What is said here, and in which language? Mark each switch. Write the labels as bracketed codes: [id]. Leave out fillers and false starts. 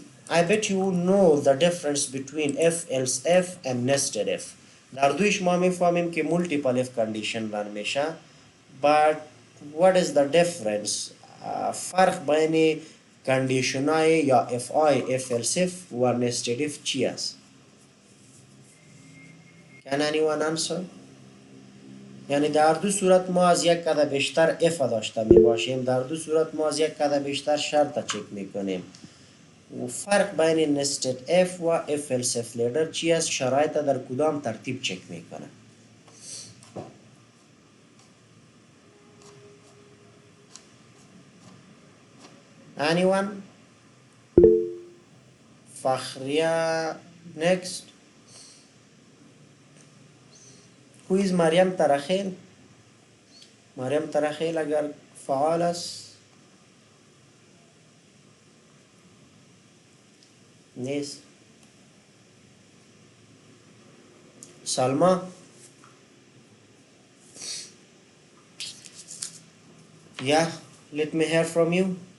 [en] I bet you know the difference between if else if and nested if. [fa] در دویش ما میفهمیم که multiple if condition run میشه but what is the difference؟ فرق بین condition های یا if I if else if و nested if چی است؟ Can anyone answer؟ یعنی در دو صورت ما از یک عدد بیشتر if داشته می باشیم، در دو صورت ما از یک عدد بیشتر شرط چک میکنیم. و فرق بین nested if و if else if later چی است؟ شرایط در کدام ترتیب چک میکنه؟ Anyone؟ فخریه next. [en] Who is مریم ترخیل؟ مریم ترخیل اگر فعال است نیست. سلما yeah, let me hear from you.